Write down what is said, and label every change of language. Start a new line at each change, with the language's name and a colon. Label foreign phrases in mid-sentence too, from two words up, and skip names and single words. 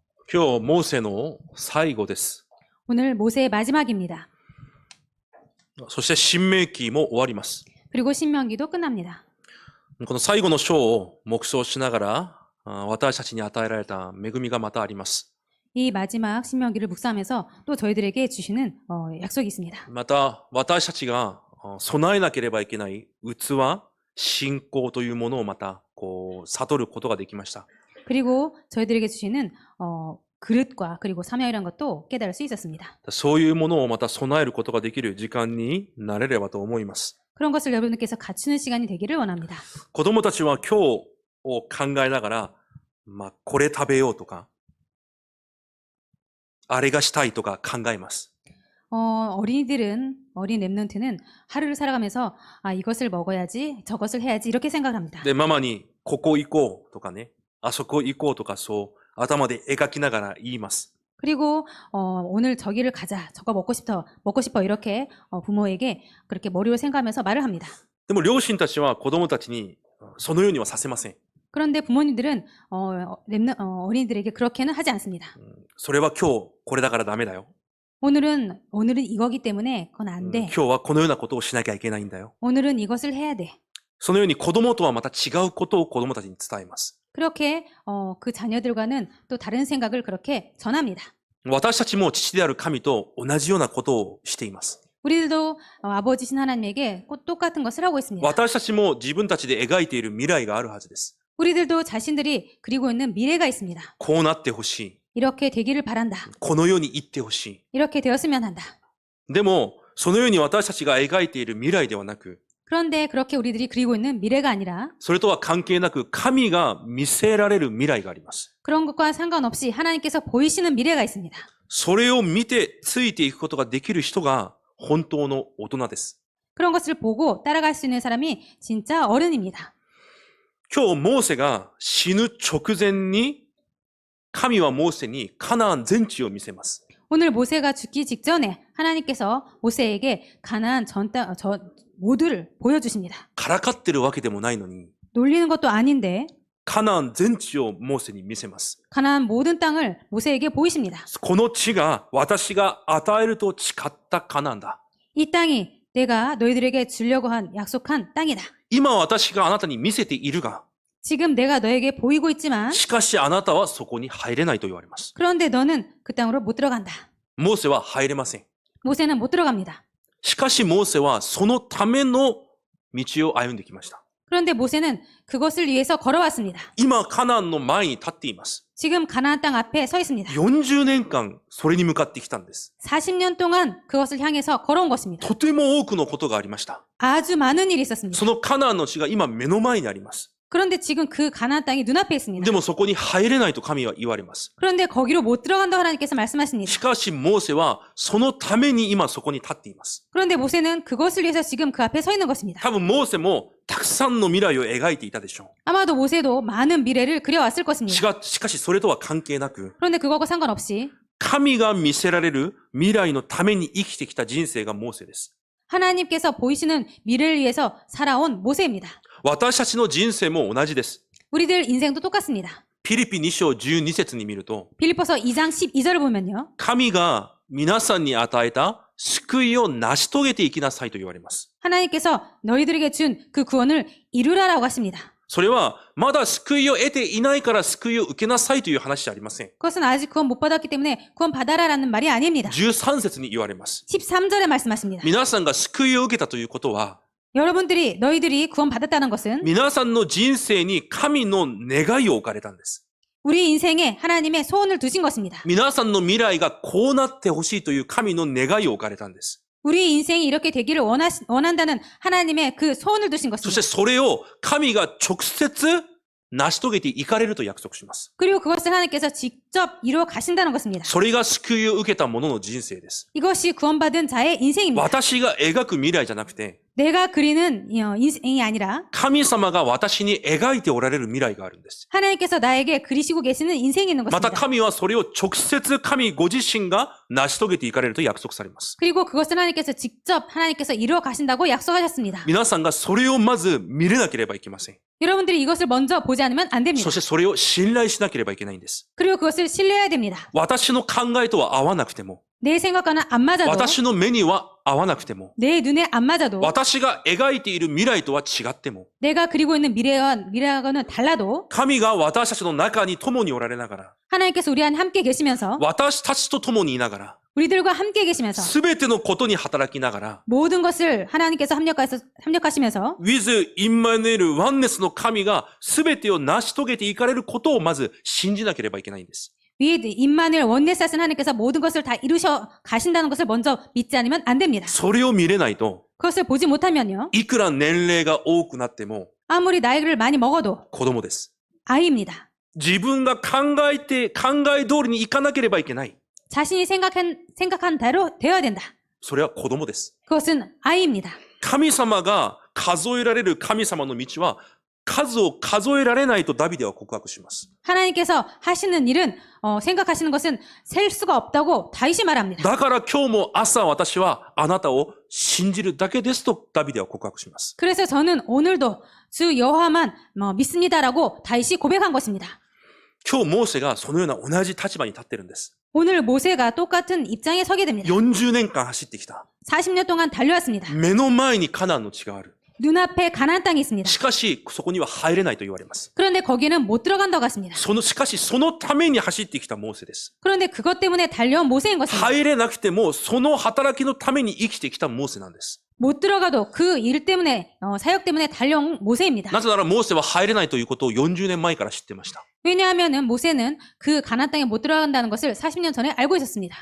Japanese: 今日、モーセの最後です。
Korean: 오늘 모세의 마지막입니다.
Japanese: そして新明記も終わります。
Korean: 그리고 신명기도 끝납니다.
Japanese: この最後の章を黙想しながら、私たちに与えられた恵みがまたあります。
Korean: 이 마지막 신명기를 묵상하면서 또 저희들에게 주시는 약속이 있습니다.
Japanese: また、私たちが備えなければいけない器、信仰というものをまた悟ることができました。
Korean: 그리고 저희들에게 주시는 그릇과 그리고 사명이라는 것도 깨달을 수 있었습니다.
Japanese: そういうものをまた備えることができる時間になれればと思います。
Korean: 그런 것을 여러분들께서 갖추는 시간이 되기를 원합니다.
Japanese: 子供たちは今日を考えながら、これ食べようとか、あれがしたいとか考えます。
Korean: 어린 랩런트는 하루를 살아가면서 이것을 먹어야지, 저것을 해야지 이렇게 생각을 합니다.
Japanese: で、ママにここ行こうとかね、あそこ行こうとかそう頭で描きながら言います。
Korean: 그리고 오늘 저기를 가자, 저거 먹고 싶어 이렇게 부모에게 그렇게 머리로 생각하면서 말을 합니다.
Japanese: でも両親たちは子供たちにそのようにはさせません。
Korean: 그런데 부모님들은 어린이들에게 그렇게는 하지 않습니다.
Japanese: それは今日これだからダメだよ。
Korean: 오늘은 이거기 때문에 그건 안 돼.
Japanese: 今日はこのようなことをしなきゃいけないんだよ。
Korean: 오늘은 이것을 해야 돼.
Japanese: そのように子供とはまた違うことを子供たちに伝えます。
Korean: 그렇게 그 자녀들과는 또 다른 생각을 그렇게 전합니다.
Japanese: 私たちも父である神と同じようなことをしています。
Korean: 우리들도 아버지신 하나님에게 꼭 똑같은 것을 하고 있습니다.
Japanese: 私たちも自分たちで描いている未来があるはずです。
Korean: 우리들도 자신들이 그리고 있는 미래가 있습니다.
Japanese: こうなってほしい。
Korean: 이렇게 되기를 바란다.
Japanese: この世に行ってほしい。
Korean: 이렇게 되었으면 한다.
Japanese: でも、そのように私たちが描いている未来ではなく、
Korean: 그런데 그렇게 우리들이 그리고 있는 미래가 아니라
Japanese: それとは関係なく神が見せられる未来があります。
Korean: 그런 것과 상관없이 하나님께서 보이시는 미래가 있습니다.
Japanese: それを見てついていくことができる人が本当の大人です。
Korean: 그런 것을 보고 따라갈 수 있는 사람이 진짜 어른입니다.
Japanese: 今日モーセが死ぬ直前に神はモーセにカナン全地を見せます。
Korean: 오늘 모세가 죽기 직전에 하나님께서 모세에게 가나안 모두를 보여주십니다.
Japanese: からかってるわけでもないのに、
Korean: 놀리는 것도 아닌데
Japanese: カナン全地をモーセに見せます。
Korean: 가나안 모든 땅을 모세에게 보이십니다.
Japanese: この地が私が与えると誓ったカナンだ。
Korean: 이 땅이 내가 너희들에게 주려고 한 약속한 땅이다.
Japanese: 今私があなたに見せているが、
Korean: 지금 내가 너에게 보이고 있지만
Japanese: しかしあなたはそこに入れないと言われます。
Korean: 그런데 너는 그 땅으로 못 들어간다.
Japanese: モーセは入れません。
Korean: 모세는 못 들어갑니다.
Japanese: しかしモーセはそのための道を歩んできました。
Korean: 그런데 모세는 그것을 위해서 걸어왔습니다.
Japanese: 今カナンの前に立っています。
Korean: 지금 가나안 땅 앞에 서 있습니다.
Japanese: 40 年間それに向かってきたんです。
Korean: 40년 동안 그것을 향해서 걸어온 것입니다.
Japanese: とても多くのことがありました。
Korean: 아주 많은 일이 있었습니다.
Japanese: そのカナンの地が今目の前にあります。
Korean: 그런데 지금 그 가나안 땅이 눈앞에 있습니다.
Japanese: でもそこに入れないと神は言われます。
Korean: 그런데 거기로 못 들어간다고 하나님께서 말씀하십니다.
Japanese: しかしモーセはそのために今そこに立っています。
Korean: 그런데 모세는 그것을 위해서 지금 그 앞에 서 있는 것입니다.
Japanese: 多分モーセもたくさんの未来を描いていたでしょう。
Korean: 아마도 모세도 많은 미래를 그려왔을 것입니다.
Japanese: しかしそれとは関係なく、
Korean: 그런데 그것과 상관없이
Japanese: 神が見せられる未来のために生きてきた人生がモーセです。
Korean: 하나님께서 보이시는 미래를 위해서 살아온 모세입니다.
Japanese: 私たちの人生も同じです。
Korean: 우리들 인생도 똑같습니다.
Japanese: ピリピ2章12節に見ると、
Korean: 빌립보서 2장 12절을 보면요.
Japanese: 神が皆さんに与えた救いを成し遂げていきなさいと言われます。
Korean: 하나님께서 너희들에게 준 그 구원을 이루라라고 하십니다.
Japanese: それはまだ救いを得ていないから救いを受けなさいという話じゃありません。
Korean: 그것은 아직 구원 못 받았기 때문에 구원 받아라라는 말이 아닙니다.
Japanese: 13 節に言われます。
Korean: 13절에 말씀하십니다.
Japanese: 皆さんが救いを受けたということは、
Korean: 너희들이 구원 받았다는 것은
Japanese: 皆さんの人生に神の願いを置かれたんです。
Korean: 우리 인생에 하나님의 소원을 두신 것입니다.
Japanese: 皆さんの未来がこうなってほしいという神の願いを置かれたんです。
Korean: 우리 인생이 이렇게 되기를 원한다는 하나님의 그 소원을 두신
Japanese: そし
Korean: 것입니다.
Japanese: てそれを神が直接成し遂げていかれると約束します。
Korean: 그리고 그것을 하나님께서 직접 이루어 가신다는 것입니다.
Japanese: それが救いを受けた者の人生です。
Korean: 이것이 구원받은 자의 인생입니다.
Japanese: 私が描く未来じゃなくて、
Korean: 내가 그리는 인생이 아니라
Japanese: 神様が私に描いておられる未来があるんです。
Korean: 하나님께서 나에게 그리시고 계시는 인생이 있는
Japanese: また
Korean: 것입니다.
Japanese: 神はそれを直接神ご自身が成し遂げていかれると約束されます。
Korean: 그리고 그것을 하나님께서 직접 하나님께서 이루어 가신다고 약속하셨습니다.
Japanese: 皆さんがそれをまず見れなければいけません。
Korean: 여러분들이 이것을 먼저 보지 않으면 안 됩니다.
Japanese: そしてそれを信頼しなければいけないんです。
Korean: 그리고 그것을 신뢰해야 됩니다.
Japanese: 私の考えとは合わなくても、
Korean: 내 생각과는 안 맞아도
Japanese: 私の目には合わなくても、
Korean: 내 눈에 안 맞아도
Japanese: 私が描いている未来とは違っても、
Korean: 내가 그리고 있는 미래와는 달라도
Japanese: 神が私たちの中に共におられながら、
Korean: 하나님께서 우리 안에 함께 계시면서
Japanese: 私たちと共にいながら、
Korean: 우리들과 함께 계시면서
Japanese: すべてのことに働きながら、
Korean: 모든 것을 하나님께서 협력하시면서
Japanese: with インマヌエルワンネスの神がすべてを成し遂げていかれることをまず信じなければいけないんです。
Korean: with 임마누엘 원내사신 하나님께서 모든 것을 다 이루셔 가신다는 것을 먼저 믿지 않으면 안 됩니다.
Japanese: それを見れないと、
Korean: 그것을 보지 못하면요.
Japanese: いくら年齢が多くなっても
Korean: 아무리 나이를 많이 먹어도
Japanese: 子供です。
Korean: 아이입니다.
Japanese: 自分が考え通りにいかなければいけない。
Korean: 자신이 생각한 대로 되어야 된다.
Japanese: それは子供です。
Korean: 그것은 아이입니다.
Japanese: 神様が数えられる神様の道は数を数えられないとダビデは告白します。
Korean: 하나님께서 하시는 일은 생각하시는 것은 셀 수가 없다고 다윗이 말합니다.
Japanese: だから今日も朝私はあなたを信じるだけですとダビデは告白します。
Korean: 그래서 저는 오늘도 주 여호와만 믿습니다라고 다윗이 고백한 것입니다.
Japanese: 今日モーセがそのような同じ立場に立ってるんです。
Korean: 오늘 모세가 똑같은 입장에 서게 됩니다.
Japanese: 40 年間走ってきた。
Korean: 40년 동안 달려왔습니다.
Japanese: 目の前にカナンの地がある。
Korean: 눈앞에 가나안 땅이 있습니다.
Japanese: しかしそこには入れないと言われます。
Korean: 그런데 거기에는 못 들어간다고 했습니다.
Japanese: しかしそのために走ってきたモーセです。
Korean: 그런데 그것 때문에 달려온 모세인 것입니다.
Japanese: 入れなくてもその働きのために生きてきたモーセなんです。
Korean: 못 들어가도 그 일 때문에 사역 때문에 달려온 모세입니다.
Japanese: なぜならモーセは入れないということを40年前から知ってました。
Korean: 왜냐하면은 모세는 그 가나안 땅에 못 들어간다는 것을 40년 전에 알고 있었습니다.